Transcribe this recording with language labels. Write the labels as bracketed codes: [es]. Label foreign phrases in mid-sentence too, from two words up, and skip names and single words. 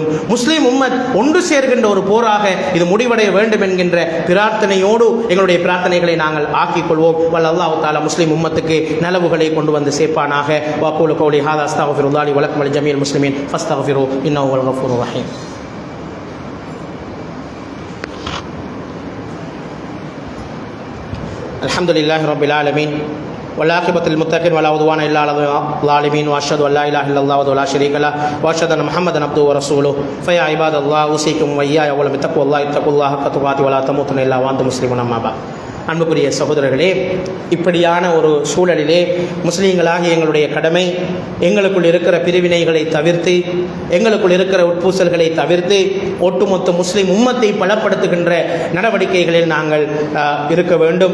[ta] முஸ்லீம் உம்மத் ஒன்று சேர்கின்ற ஒரு போராக இது முடிவடைய வேண்டும் என்கின்ற பிரார்த்தனையோடு எங்களுடைய பிரார்த்தனைகளை நாங்கள் ஆக்கிக் கொள்வோம். [ar] والله تعالى [ta] முஸ்லீம் உம்மத்துக்கு நலவுகளை கொண்டு வந்து சேர்ப்பானாக. [ar] وأقول قولي هذا أستغفر الله و لكم و لجميع المسلمين فاستغفروا إنه هو الغفور الرحيم. الحمد لله رب العالمين والعاقبة للمتقين ولا عدوان إلا على الظالمين وأشهد أن لا إله إلا الله وحده لا شريك له وأشهد أن محمدا عبده ورسوله فيا عباد الله أوصيكم وإياي أولا بتقوى الله اتقوا الله حق تقاته ولا تموتن إلا وأنتم مسلمون أما بعد. [ta] அன்புக்குரிய சகோதரர்களே, இப்படியான ஒரு சூழலிலே முஸ்லீம்களாகிய எங்களுடைய கடமை எங்களுக்குள் இருக்கிற பிரிவினைகளை தவிர்த்து, எங்களுக்குள் இருக்கிற உட்பூசல்களை தவிர்த்து, ஒட்டுமொத்த முஸ்லீம் உம்மத்தை பலப்படுத்துகின்ற நடவடிக்கைகளில் நாங்கள் இருக்க வேண்டும்.